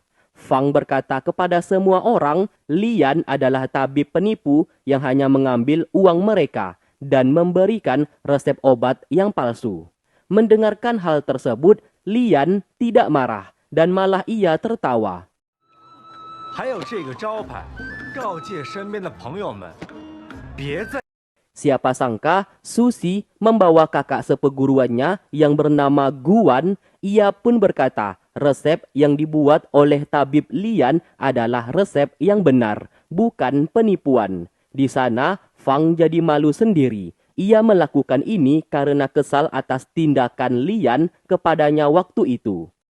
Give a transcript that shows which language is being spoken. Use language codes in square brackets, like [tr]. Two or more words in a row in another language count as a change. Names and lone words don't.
[id] Fang berkata kepada semua orang, Lian adalah tabib penipu yang hanya mengambil uang mereka dan memberikan resep obat yang palsu. Mendengarkan hal tersebut, Lian tidak marah dan malah ia tertawa. [zh] 还有这个招牌，告诫身边的朋友们，别再 [id] Siapa sangka Susi membawa kakak seperguruannya yang bernama Guan. Ia pun berkata resep yang dibuat oleh tabib Lian adalah resep yang benar. bukan penipuan. Di sana, Fang jadi malu sendiri. Ia melakukan ini karena kesal atas tindakan Lian kepadanya waktu itu.